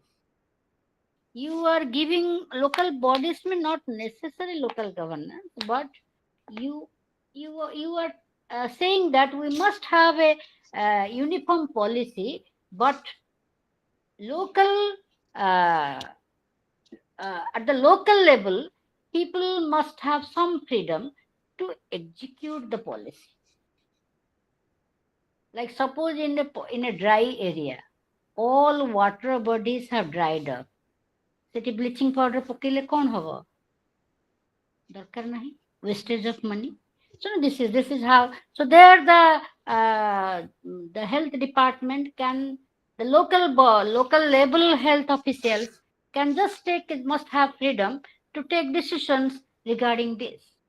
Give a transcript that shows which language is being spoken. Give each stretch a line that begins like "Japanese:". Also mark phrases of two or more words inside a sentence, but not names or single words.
English: You are giving local bodies, may not necessarily local governance, but you you are saying that we must have a uniform policy, but local uh, at the local level, people must have some freedom to execute the policy. Like suppose in a dry area, all water bodies have dried up.
Odia: ସେଠି
English: bleaching powder
Odia: ପକେଇଲେ କ'ଣ ହବ? ଦରକାର ନାହିଁ,
English: wastage of money. So this is how. So there the health department can, the local level health officials can just must have freedom to take decisions regarding this.